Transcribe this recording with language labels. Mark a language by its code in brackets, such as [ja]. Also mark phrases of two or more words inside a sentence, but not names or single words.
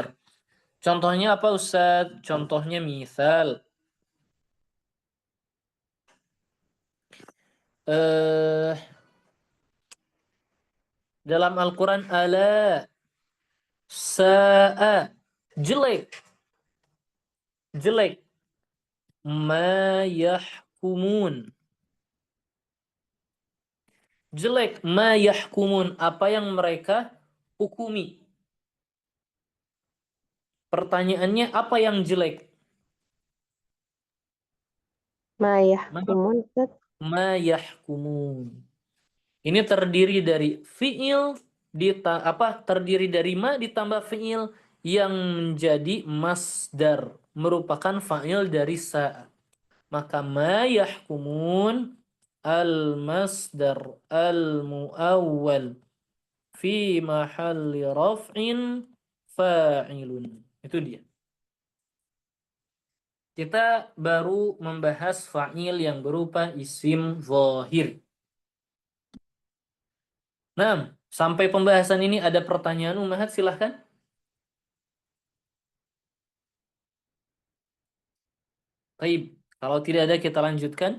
[id] Contohnya apa Ustaz? Contohnya misal eh dalam Al-Qur'an [ar] ألا ساء [id] jelek jelek [ar] ما يحكمون [id] jelek [ar] ما يحكمون [id] apa yang mereka hukumi. Pertanyaannya apa yang jelek? [ar] ما يحكمون, Ustaz. ما يحكمون. [id] Ini terdiri dari fi'il terdiri dari ma ditambah fi'il yang menjadi masdar, merupakan fa'il dari sa. [ar] Maka ما يحكمون المصدر المؤول في محل رفع فاعل. [id] Itu dia. Kita baru membahas fa'il yang berupa isim zahir. Nah, sampai pembahasan ini ada pertanyaan ummahat, silahkan. Baik, kalau tidak ada kita lanjutkan.